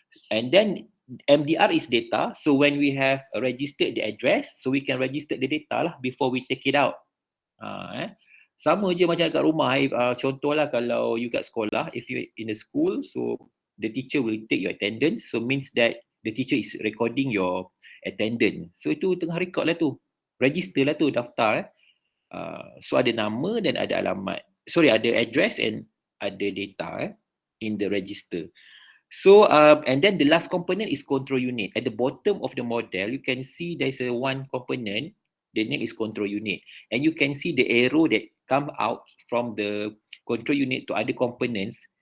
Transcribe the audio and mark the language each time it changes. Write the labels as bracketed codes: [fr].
[en] And then MDR is data. So when we have registered the address, so we can register the data lah before we take it out. [ms] Sama je macam kat rumah. Contohlah kalau you kat sekolah, [en] if you in the school, so the teacher will take your attendance. So means that the teacher is recording your attendance. [ms] So itu tengah record lah tu. Register lah tu, daftar. So ada nama dan ada alamat. [en] Sorry, ada address and ada data in the register. So and then the last component is control unit. At the bottom of the model, you can see there's a one component. The name is control unit, and you can see the arrow that come out from the control unit to other components.